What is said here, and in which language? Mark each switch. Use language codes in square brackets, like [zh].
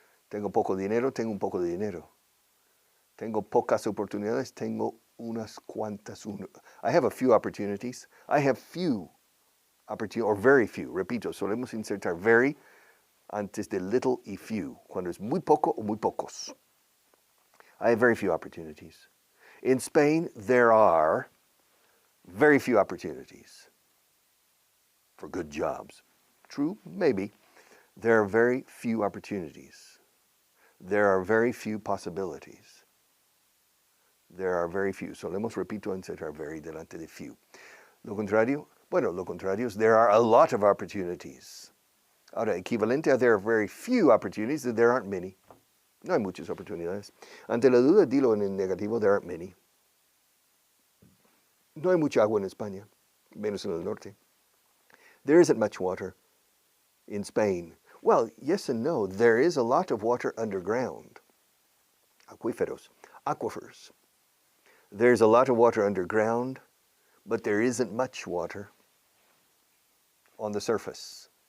[es] Tengo poco dinero, tengo un poco de dinero. Tengo pocas oportunidades, tengo unas cuantas. [en] I have a few opportunities. I have few opportunities, or very few. [es] Repito, solemos insertar very antes de little y few, cuando es muy poco o muy pocos. [en] I have very few opportunities. In Spain, there are very few opportunities for good jobs. True? Maybe. There are very few opportunities. There are very few possibilities. There are very few. [es] Solemos, repito, insertar very delante de few. Lo contrario? Bueno, lo contrario es [en] there are a lot of opportunities. [es] Ahora, equivalente a [en] there are very few opportunities, there aren't many. [es] No hay muchas oportunidades. Ante la duda, dilo en el negativo, [en] there aren't many. [es] No hay mucha agua en España, menos en el norte. [en] There isn't much water in Spain. Well, yes and no. There is a lot of water underground. Aquíferos, aquifers. There's a lot of water underground, but there isn't much water on the surface.